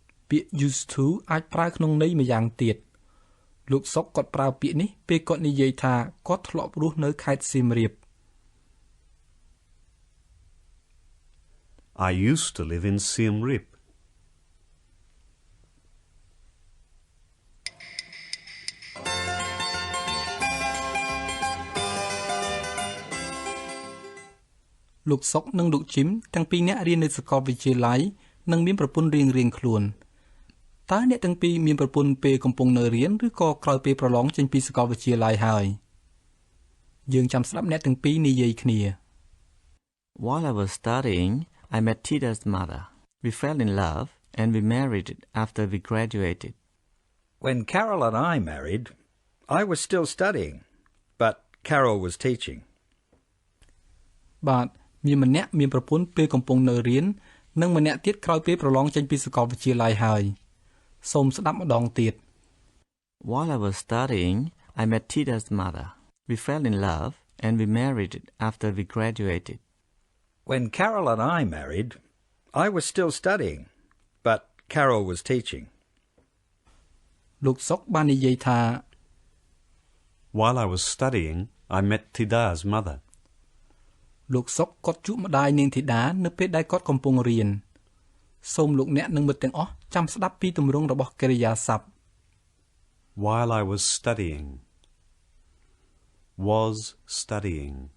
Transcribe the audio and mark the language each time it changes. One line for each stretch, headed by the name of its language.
Khmer: ពាក្យ used to អាចប្រើក្នុងន័យម្យ៉ាងទៀតលោកសុកគាត់ប្រើពាក្យនេះពេលគាត់និយាយថាគាត់ធ្លាប់រស់នៅខេត្តសៀមរាប
English: I used to live in Siem Reap.
Khmer: លោកសុកនិងលោកជីមទាំងពីរនាក់រៀននៅសាកលវិទ្យាល័យនិងមានប្រពន្ធរៀងៗខ្លួនតើអ្នកទាំងពីរមានប្រពន្ធពេលកំពុងនៅរៀនឬក៏ក្រោយពេលប្រឡងចេញពីសាកលវិទ្យាល័យហើយយើងចាំស្ដាប់អ្នកទាំងពីរនិយាយគ្នា
English: While I was studying, I met Tita's mother. We fell in love and we married after we graduated. When Carol and I married, I was still studying, but Carol was teaching.
Khmer: បាទមានម្នាក់មានប្រពន្ធពេលកំពុងនៅរៀននិងម្នាក់ទៀតក្រោយពេលប្រឡងចេញពីសាកលវិទ្យាល័យហើយសូមស្ដាប់ម្ដងទៀត
English: While I was studying, I met Tita's mother. We fell in love and we married after we graduated. When Carol and I married, I was still studying, but Carol was teaching.
Khmer: លោកសុកបាននិយាយថា
English: While I was studying, I met Tida's mother.
Khmer: លោកសុកគាត់ជួបម្ដាយនាងធីតានៅពេលដែលគាត់កំពុងរៀន សូមលោកអ្នកនិងមិត្តទាំងអស់ចាំស្ដាប់ពីទម្រង់របស់កិរិយាសព្ទ
English: While I was studying. Was studying.